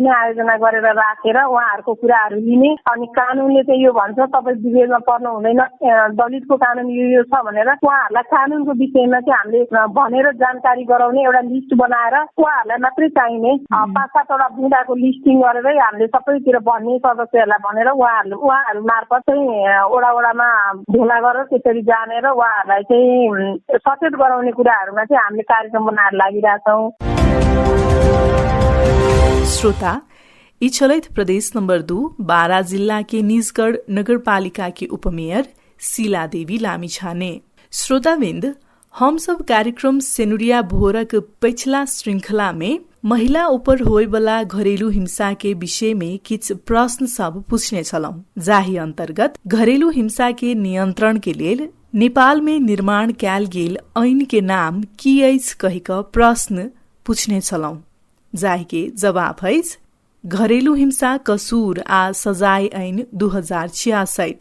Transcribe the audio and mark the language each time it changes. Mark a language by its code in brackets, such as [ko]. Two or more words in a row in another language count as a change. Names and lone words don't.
[ne] नै आयोजना गरेर राखेर उहाँहरूको कुराहरू लिने अनि कानुनले चाहिँ यो भन्छ तपाईँ विभेदमा पर्नु हुँदैन, दलितको कानुन यो छ भनेर उहाँहरूलाई कानुनको विषयमा चाहिँ हामीले भनेर जानकारी गराउने एउटा लिस्ट बनाएर उहाँहरूलाई मात्रै चाहिने 5-7वटा बुँदाको लिस्टिङ गरेरै हामीले सबैतिर भन्ने सदस्यहरूलाई भनेर उहाँहरू मार्फत चाहिँ वडामा भेला गरेर त्यसरी जानेर उहाँहरूलाई चाहिँ सचेत गराउने कुराहरूमा चाहिँ हामीले कार्यक्रम बनाएर लागिरहेछौँ। [mai] श्रोता, इच्छलैत प्रदेश नंबर 2 बारा जिला के निजगढ़ नगरपालिका की उपमेयर शीला देवी लामिछाने। श्रोताबिंद, हम सब कार्यक्रम सेनुरिया भोरक पिछला श्रृंखला में महिला ऊपर होए वाला घरेलू हिंसा के विषय में किछ प्रश्न सब पूछने छलौं, जाही अंतर्गत घरेलू हिंसा के नियंत्रण के लिए नेपाल में निर्माण कैल गेल ऐन के नाम की अछि कहिक प्रश्न पूछने छलौं, जाही के जवाब अछि घरेलू हिंसा कसूर आ सजाय ऐन 2066।